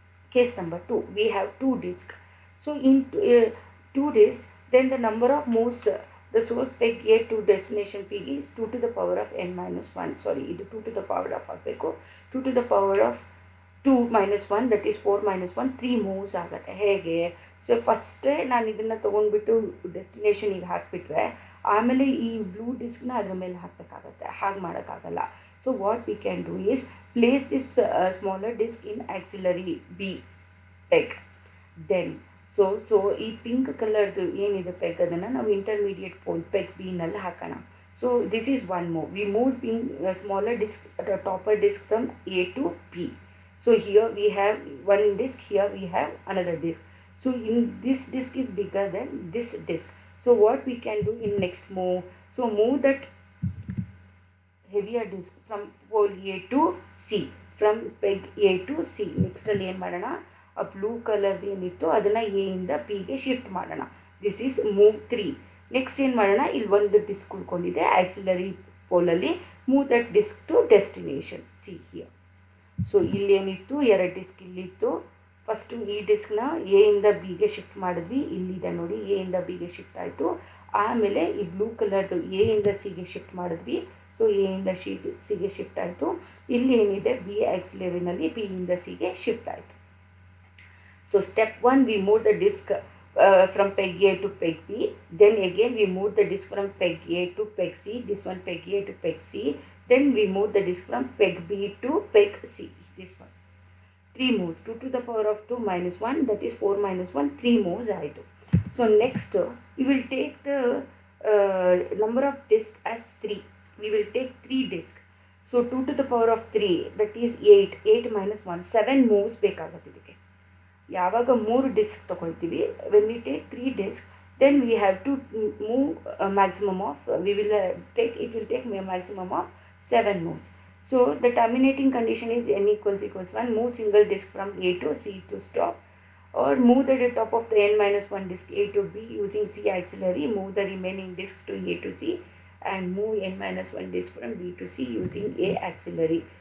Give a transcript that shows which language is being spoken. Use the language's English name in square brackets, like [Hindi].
[English] Case number 2, we have two disks. So in two disks, then the number of moves the source peg A to destination P is 2 to the power of n minus 1. Sorry, ಇದು 2 to the power of ಆಗಬೇಕು. 2 to the power of 2 minus 1, that is 4 minus 1, 3 moves ಆಗುತ್ತೆ. [Kannada] ಹೇಗೆ? So ಫಸ್ಟೇ ನಾನು ಇದನ್ನು ತೊಗೊಂಡ್ಬಿಟ್ಟು ಡೆಸ್ಟಿನೇಷನಿಗೆ ಹಾಕಿಬಿಟ್ರೆ ಆಮೇಲೆ ಈ ಬ್ಲೂ ಡಿಸ್ಕ್ನ ಅದ್ರ ಮೇಲೆ ಹಾಕಬೇಕಾಗತ್ತೆ. ಹಾಗೆ ಮಾಡೋಕ್ಕಾಗಲ್ಲ. [English] So what we can do is place this smaller disk in auxiliary B peg. [Kannada] Then so ಈ ಪಿಂಕ್ ಕಲರ್ದು ಏನಿದೆ ಪೆಗ್ ಅದನ್ನು ನಾವು ಇಂಟರ್ಮೀಡಿಯೇಟ್ ಪೋಲ್ ಪೆಗ್ ಬಿನಲ್ಲಿ ಹಾಕೋಣ. [English] So this is one move. We move pink smaller disk topper disk from A to P. So here we have one disk, here we have another disk. So in this disk is bigger than this disk. So what we can do in next move? So move that heavier disk from pole A to C, from peg A to C. [Kannada] Next ಅಲ್ಲಿ ಏನು ಮಾಡೋಣ, ಆ blue colour ಏನಿತ್ತು ಅದನ್ನು A ಇಂದ ಪಿಗೆ shift ಮಾಡೋಣ. [English] This is move 3. [Kannada] Next ಏನು ಮಾಡೋಣ, ಇಲ್ಲಿ ಒಂದು disc ಉಳ್ಕೊಂಡಿದೆ auxiliary ಪೋಲಲ್ಲಿ. [English] Move that disk to destination C here. So [Kannada] ಇಲ್ಲೇನಿತ್ತು, ಎರಡು ಡಿಸ್ಕ್ ಇಲ್ಲಿತ್ತು. ಫಸ್ಟು ಈ ಡಿಸ್ಕ್ನ ಎ ಇಂದ ಬಿಗೆ ಶಿಫ್ಟ್ ಮಾಡಿದ್ವಿ. ಇಲ್ಲಿದೆ ನೋಡಿ, ಎ ಇಂದ ಬಿಗೆ ಶಿಫ್ಟ್ ಆಯಿತು. ಆಮೇಲೆ ಈ ಬ್ಲೂ ಕಲರ್ದು ಎ ಇಂದ ಸಿಗೆ ಶಿಫ್ಟ್ ಮಾಡಿದ್ವಿ. ಸೊ ಎ ಇಂದ ಸಿಗೆ ಶಿಫ್ಟ್ ಆಯಿತು. ಇಲ್ಲಿ ಏನಿದೆ ಬಿ ಆಕ್ಸಿಲರಿನಲ್ಲಿ ಬಿ ಇಂದ ಸಿಗೆ ಶಿಫ್ಟ್ ಆಯಿತು. [English] So step 1 we move the disk from peg A to peg B. Then again we move the disk from peg A to peg C. This one peg A to peg C. Then we move the disk from peg B to peg C. This one. 3 moves. 2 to the power of 2 minus 1, that is 4 minus 1. 3 moves ಆಯಿತು. So next we will take the number of disks as 3. We will take 3 disks. So 2 to the power of 3, that is 8. 8 minus 1, 7 moves [Kannada] ಬೇಕಾಗುತ್ತೆ ಇದಕ್ಕೆ. ಯಾವಾಗ 3 disc ತೊಗೊಳ್ತೀವಿ, [English] When we take 3 disk, then we have to move maximum of it will take maximum of 7 moves. So the terminating condition is n equals 1. Move single disk from A to C to stop, or move the top of the n minus 1 disk A to B using C auxiliary. Move the remaining disk to A to C and move n minus 1 disk from B to C using A auxiliary.